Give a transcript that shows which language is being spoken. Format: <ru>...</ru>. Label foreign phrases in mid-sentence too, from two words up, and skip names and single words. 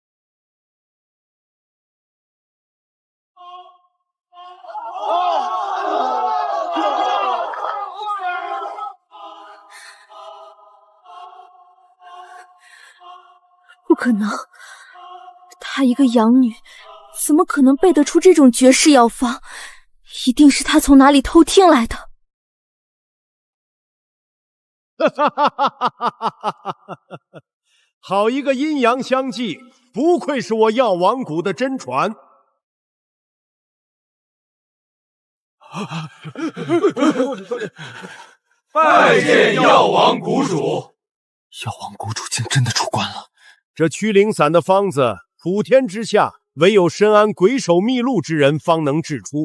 <zh>不可能，她一個養女，怎麼可能背得出這種絕世藥方？一定是他從哪裡偷聽來的。好一個陰陽相濟，不愧是我藥王谷的真傳。拜見药王谷主。药王谷主竟真的出关了。这驱灵散的方子，普天之下唯有深谙鬼手秘录之人方能制出。</zh>